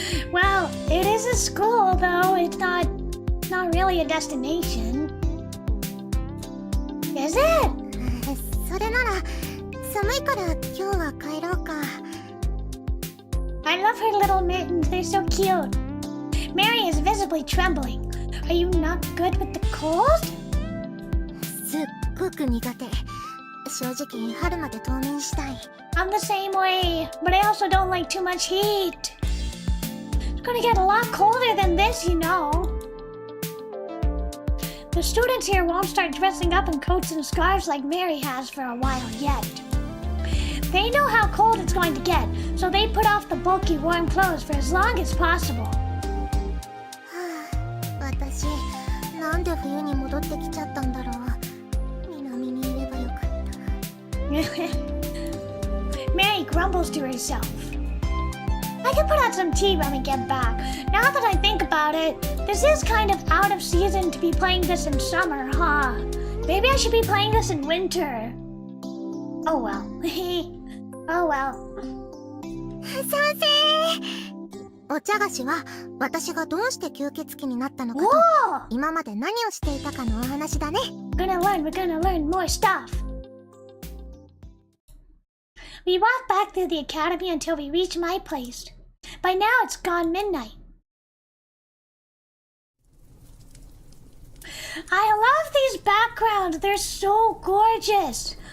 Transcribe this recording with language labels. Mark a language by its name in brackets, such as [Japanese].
[English] Well, it is a school, though. It's not really a destination. Is it? [Japanese] それなら寒いから今日は帰ろうか。 [English] I love her little mittens. They're so cute. Mary is visibly trembling. Are you not good with the cold? [Japanese] すっごく苦手。正直春まで冬眠したい。 [English] I'm the same way, but I also don't like too much heat. It's gonna get a lot colder than this, you know. The students here won't start dressing up in coats and scarves like Mary has for a while yet. They know how cold it's going to get, so they put off the bulky warm clothes for as long as possible. [Japanese] 私なんで冬に戻ってきちゃったんだろう。南にいればよかった。 [English] Mary grumbles to herself. I could put out some tea when we get back. Now that I think about it, this is kind of out of season to be playing this in summer, huh? Maybe I should be playing this in winter. Oh well. Oh well. [Japanese] 賛成。お茶菓子は私がどうして吸血鬼になったのかと [English] Whoa! [Japanese] 今まで何をしていたかのお話だね。 [English] We're gonna learn more stuff. We walk back through the academy until we reach my place. By now it's gone midnight. I love these backgrounds. They're so gorgeous.